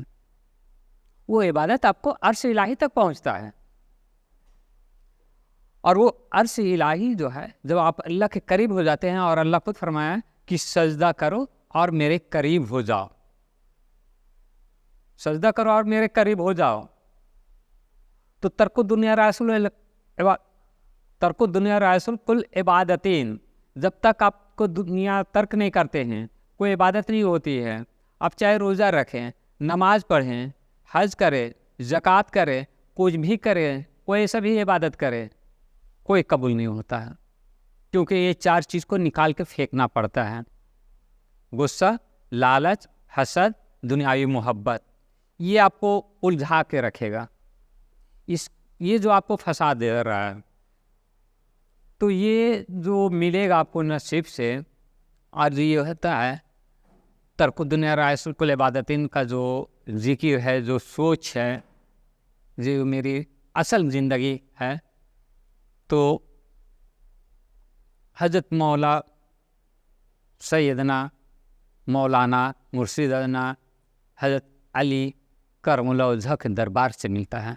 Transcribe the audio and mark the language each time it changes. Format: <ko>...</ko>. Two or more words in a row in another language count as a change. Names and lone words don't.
<ur>وہ عبادت آپ کو عرش الہی تک پہنچتا ہے. اور وہ عرش الہی جو ہے جب آپ اللہ کے قریب ہو جاتے ہیں، اور اللہ خود فرمایا کہ سجدہ کرو اور میرے قریب ہو جاؤ. سجدہ کرو اور میرے قریب ہو جاؤ.</ur> <ar>تو ترک الدنیا رئیس الکل عبادتین،</ar> <ur>جب تک آپ کو دنیا ترک نہیں کرتے ہیں کوئی عبادت نہیں ہوتی ہے. آپ چاہے روزہ رکھیں، نماز پڑھیں، حج کریں، زکوٰۃ کریں، کچھ بھی کریں، کوئی ایسا بھی عبادت کرے، کوئی قبول نہیں ہوتا ہے. کیونکہ یہ چار چیز کو نکال کے پھینکنا پڑتا ہے. غصہ، لالچ، حسد، دنیاوی محبت، یہ آپ کو الجھا کے رکھے گا. یہ جو آپ کو فساد دے رہا ہے. تو یہ جو ملے گا آپ کو نصیب سے، اور یہ ہوتا ہے</ur> <ar>ترک الدنیا رئیس الکل عبادتین</ar> <ur>کا جو ذکر ہے، جو سوچ ہے، جو میری اصل زندگی ہے. تو حضرت مولا سیدنا مولانا مرشدنا حضرت علی کرم اللہ وجہہ کے دربار سے ملتا ہے.</ur>